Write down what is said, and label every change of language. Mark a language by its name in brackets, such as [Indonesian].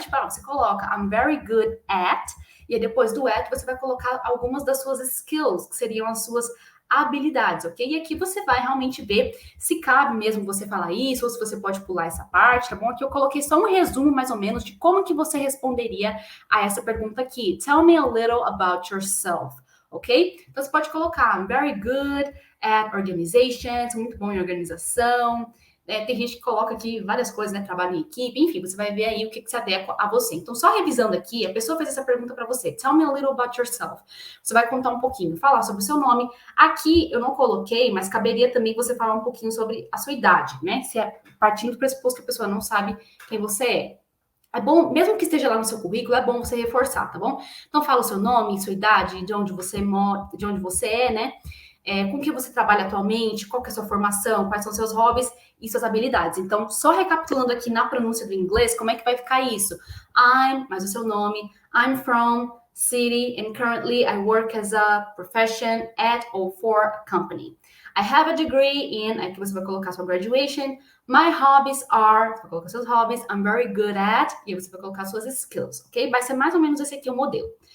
[Portuguese] Tipo, você coloca [English] I'm very good at, [Portuguese] e aí depois do at você vai colocar algumas das suas skills, que seriam as suas habilidades, ok? E aqui você vai realmente ver se cabe mesmo você falar isso, ou se você pode pular essa parte, tá bom? Aqui eu coloquei só um resumo, mais ou menos, de como que você responderia a essa pergunta aqui. [English] Tell me a little about yourself, ok? [Portuguese] Então, você pode colocar, [English] I'm very good at organizations, [Portuguese] muito bom em organização. Tem gente que coloca aqui várias coisas, né? Trabalho em equipe, enfim, você vai ver aí o que se adequa a você. Então, só revisando aqui, a pessoa fez essa pergunta para você. [English] Tell me a little about yourself. [Portuguese] Você vai contar um pouquinho, falar sobre o seu nome. Aqui eu não coloquei, mas caberia também você falar um pouquinho sobre a sua idade, né? Se é partindo do pressuposto que a pessoa não sabe quem você é. É bom, mesmo que esteja lá no seu currículo, é bom você reforçar, tá bom? Então fala o seu nome, sua idade, de onde você mora, de onde você é, né? Com que você trabalha atualmente, qual que é a sua formação, quais são seus hobbies e suas habilidades. Então, só recapitulando aqui na pronúncia do inglês, como é que vai ficar isso? Mais o seu nome, [English] I'm from city and currently I work as a profession at or for a company. I have a degree in, [Portuguese] aqui você vai colocar sua graduation. [English] My hobbies are, [Portuguese] você vai colocar seus hobbies, [English] I'm very good at, [Portuguese] e você vai colocar suas skills, ok? Vai ser mais ou menos esse aqui o modelo.